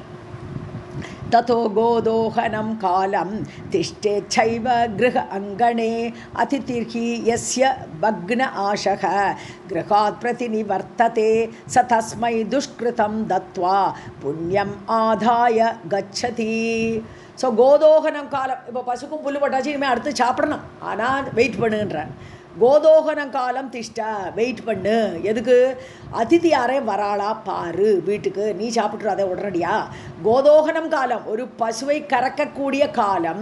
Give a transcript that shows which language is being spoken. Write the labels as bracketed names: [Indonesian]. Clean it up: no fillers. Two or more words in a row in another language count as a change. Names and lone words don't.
[Sanskrit] ततो गोदोहनं कालं तिष्ठेच्छैव गृह अङ्गणे अतिथिर्हि यस्य भग्न आशः गृहात् प्रतिनिवर्तते स तस्मै दुष्कृतं दत्वा पुण्यम् आदाय गच्छति. [Tamil] ஸோ [Sanskrit] गोदोहनं कालं, [Tamil] இப்போ பசுக்கும் புல்லு போட்டாச்சு, இனிமேல் அடுத்து சாப்பிடணும், ஆனால் வெயிட் பண்ணுன்றார். [Sanskrit] गोदोहनं कालं तिष्ठ, [Tamil] வெயிட் பண்ணு. எதுக்கு? அதிதி யாரே வராளா பாரு வீட்டுக்கு, நீ சாப்பிட்ரு அதை உடனடியா. [Sanskrit] गोदोहनं कालं, [Tamil] ஒரு பசுவை கறக்கக்கூடிய காலம்.